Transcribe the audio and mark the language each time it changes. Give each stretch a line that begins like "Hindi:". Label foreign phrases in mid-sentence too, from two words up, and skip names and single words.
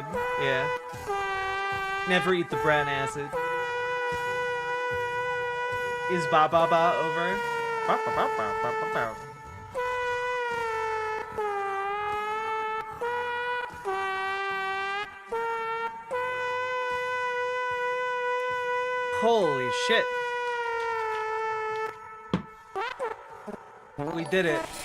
English: Yeah. Never eat the brown acid. Is ba ba ba over? Ba, ba, ba, ba, ba, ba, ba. Holy shit. We did it.